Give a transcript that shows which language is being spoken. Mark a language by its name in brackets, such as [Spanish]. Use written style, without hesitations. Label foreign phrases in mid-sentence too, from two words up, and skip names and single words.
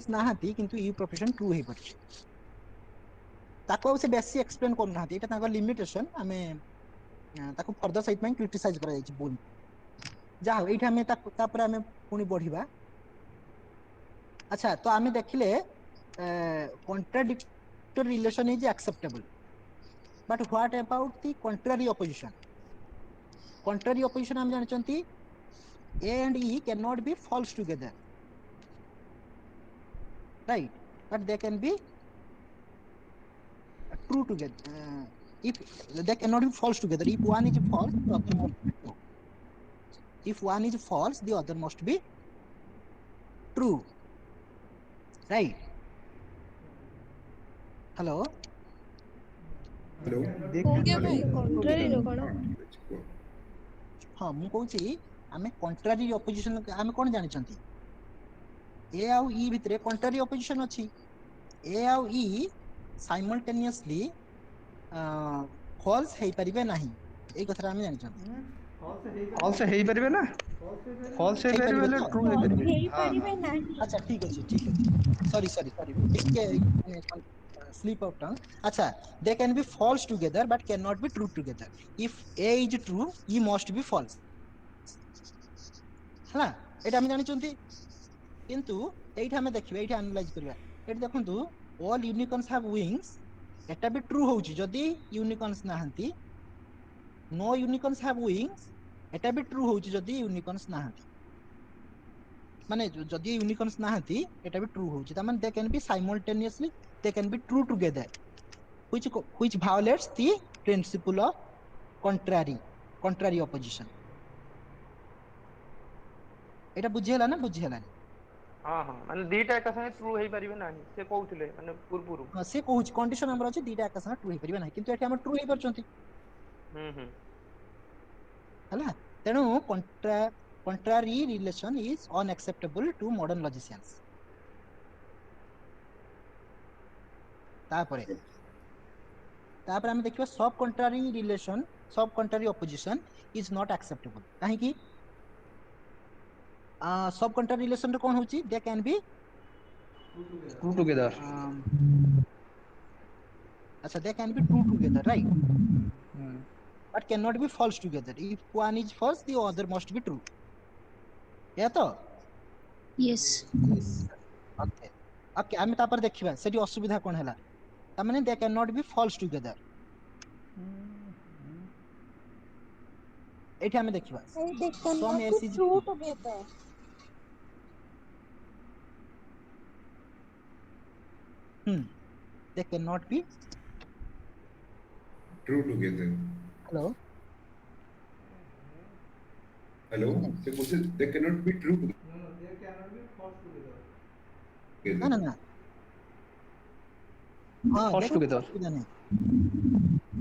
[Odia] ନାହାନ୍ତି କିନ୍ତୁ ଇ [English] proposition true [Odia] ହେଇପାରୁଛି ତାକୁ ଆଉ ସେ ବେଶୀ ଏକ୍ସପ୍ଲେନ କରୁନାହାନ୍ତି ଏଇଟା ତାଙ୍କ ଲିମିଟେସନ ଆମେ ତାକୁ ଫର୍ଦର ସେଇଥିପାଇଁ କ୍ରିଟିସାଇଜ କରାଯାଇଛି ଭୁଲ ଯାହା ହଉ ଏଇଠି ଆମେ ତାପରେ ଆମେ ପୁଣି ବଢିବା ଆଚ୍ଛା ତ ଆମେ ଦେଖିଲେ [English] contradictory relation is acceptable but what about the contrary opposition contrary opposition [Odia] ଆମେ ଜାଣିଛନ୍ତି [English] A and E cannot be false together right but they can be true together if they cannot be false together if one is false the other must be true if one is false the other must be true right hello [Odia] ହ୍ୟାଲୋ ଆଜ୍ଞା ଭାଇ ହ୍ୟାଲୋ କଣ୍ଟ୍ରାରିର କଣ ହଁ ଠିକ ଅଛି କୁହ ହଁ ମୁଁ କହୁଛି ଆମେ [English] contrary opposition [Odia] ଆମେ କଣ ଜାଣିଛନ୍ତି ଏ ଆଉ ଇ ଭିତରେ [English] contrary opposition [Odia] ଅଛି ଏ ଆଉ ଇ [English] simultaneously false [Odia] ହେଇପାରିବେ ନାହିଁ ଏଇ କଥାଟା ଆମେ ଜାଣିଛନ୍ତି ଫଲ୍ସ ହେଇପାରିବେ ନା ଫଲ୍ସ ହେଇପାରିବେ ହେଇପାରିବେ ହେଲେ ତ ଟ୍ରୁ ଫଲ୍ସ ହେଇପାରିବେ ହଁ ହଁ ହେଇପାରିବେ ନାହିଁ ଆଚ୍ଛା ଠିକ ଅଛି ସରି ଟିକେ [English] slip out tongue acha they can be false together but cannot be true together if A is true E must be false [Odia] ହେଲା ଏଇଟା ଆମେ ଜାଣିଛନ୍ତି କିନ୍ତୁ ଏଇଠି ଆମେ ଦେଖିବା ଏଇଠି ଆନାଲାଇଜ କରିବା ଏଇଠି ଦେଖନ୍ତୁ [English] all unicorns have [Odia] wings ଏଟା ବି true ହଉଛି ଯଦି unicorns ନାହାନ୍ତି [English] no unicorns have wings [Odia] ଏଟା ବି true ହଉଛି ଯଦି unicorns ନାହାନ୍ତି ମାନେ ଯଦି unicorns ନାହାନ୍ତି ଏଟା ବି true ହଉଛି ତାମାନେ [English] they can be simultaneously they can be true together which violates the principle of contrary opposition [Odia] ଏଟା ବୁଝି ହେଲା ନା ବୁଝି ହେଲାନି ହଁ ହଁ ମାନେ ଦିଟା ଏକା ସାଙ୍ଗେ ଟ୍ରୁ ହେଇପାରିବେ ନାହିଁ ସେ କହୁଥିଲେ ମାନେ ପୂର୍ବରୁ ହଁ ସେ କହୁଛି କଣ୍ଡିସନ ଆମର ଅଛି ଦିଟା ଏକା ସାଙ୍ଗେ ଟ୍ରୁ ହେଇପାରିବେ ନାହିଁ କିନ୍ତୁ ଏଠି ଆମର ଟ୍ରୁ ହେଇପାରୁଛନ୍ତି ହୁଁ ହେଲା ତେଣୁ [English] contrary relation is unacceptable to modern logicians [Odia] ତାପରେ ଆମେ ଦେଖିବା [English] sub contrary relation sub contrary opposition is not acceptable କାହିଁକି sub contrary relation [Odia] ରେ କଣ ହଉଛି [English] they can be true together ଆଚ୍ଛା they can be true together right but cannot be false together if one is false the other must be true [Odia] ଏୟା ତ [English] yes okay okay [Odia] ଆମେ ତାପରେ ଦେଖିବା ସେଠି ଅସୁବିଧା କଣ ହେଲା ତାମାନେ [English] they cannot be false together [Odia] ଏଇଠି ଆମେ ଦେଖିବା [English] they some cannot be s is true together they cannot be true together hello hello [Odia] ସେ କହୁଛି [English] they cannot be true [Odia] ନା [English] together [Odia] ହଁ ଫଲ୍ସ ଦେଖ ଟୁଗେଦର ଅସୁବିଧା ନାହିଁ